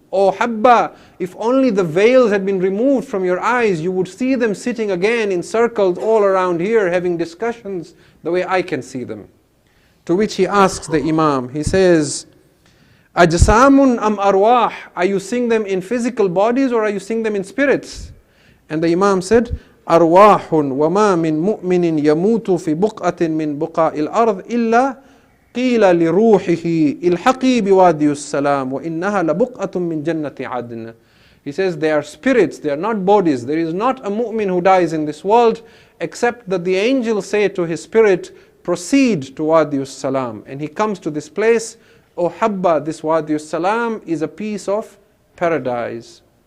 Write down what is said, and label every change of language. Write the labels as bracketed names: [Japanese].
[English] Oh Habba, if only the veils had been removed from your eyes, you would see them sitting again in circles all around here, having discussions the way I can see them. To which he asks the Imam, he says, [Arabic] أَجْسَامٌ أَمْ أَرْوَاحٌ. [English] Are you seeing them in physical bodies or are you seeing them in spirits? And the Imam said, [Arabic] أَرْوَاحٌ وَمَا مِن مُؤْمِنٍ يَمُوتُ فِي بُقْعَةٍ مِّن بُقَاءِ الْأَرْضِ إِلَّا قِيلَ لِرُوحِهِ إِلْحَقِي بِوَادِيِ السَّلَامِ وَإِنَّهَا لَبُقْعَةٌ مِّن جَنَّةِ عَدْنٍ. [English] He says they are spirits, they are not bodies. There is not a mu'min who dies in this world except that the angels say to his spirit, proceed to Wadi Salam. And he comes to this place, O Habba, this Wadi Salam is a piece of paradise.